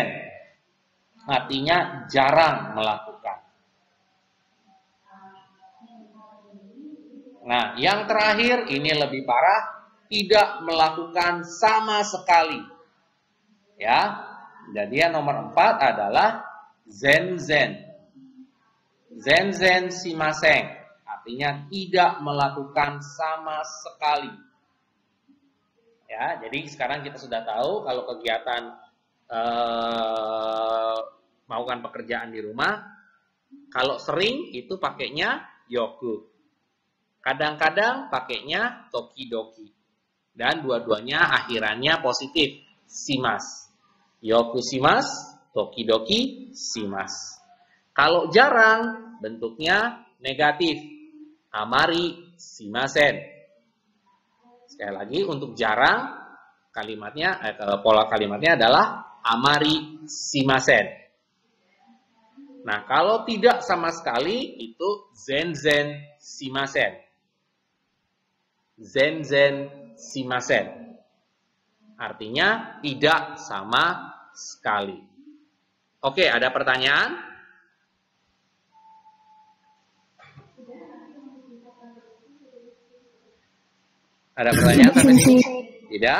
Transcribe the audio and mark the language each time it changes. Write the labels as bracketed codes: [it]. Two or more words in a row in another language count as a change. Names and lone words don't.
[id] Artinya jarang melakukan. Nah, yang terakhir ini lebih parah, tidak melakukan sama sekali. Ya. Jadi yang nomor 4 adalah zenzen. [ja] 全然しません. [id] Artinya tidak melakukan sama sekali. Ya, jadi sekarang kita sudah tahu kalau kegiatan melakukan pekerjaan di rumah, kalau sering itu pakainya yoku. Kadang-kadang pakainya tokidoki. Dan dua-duanya akhirannya positif, shimasu. [ja] よくします、時々します. [id] Kalau jarang, bentuknya negatif. [ja] あまりしません. [id] Sekali lagi, untuk jarang, kalimatnya pola kalimatnya adalah [ja] あまりしません. [id] Nah, kalau tidak sama sekali, itu [ja] 全然しません. 全然しません. [id] Artinya tidak sama sekali. Oke, ada pertanyaan? Ada pertanyaan sampai sini? Tidak?